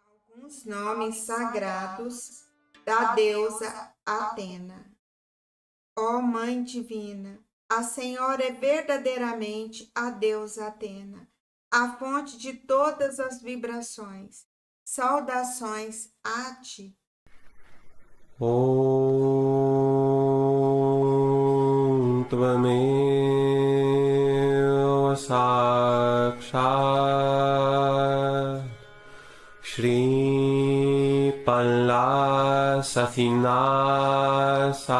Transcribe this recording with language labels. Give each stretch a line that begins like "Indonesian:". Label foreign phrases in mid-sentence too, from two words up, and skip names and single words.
Portuguese: Os nomes sagrados da deusa Atena. Ó Mãe Divina, a Senhora é verdadeiramente a deusa Atena, a fonte de todas as vibrações. Saudações a ti.
Sanskrit: Om Tvameva Sakshat Shri Palla Sathina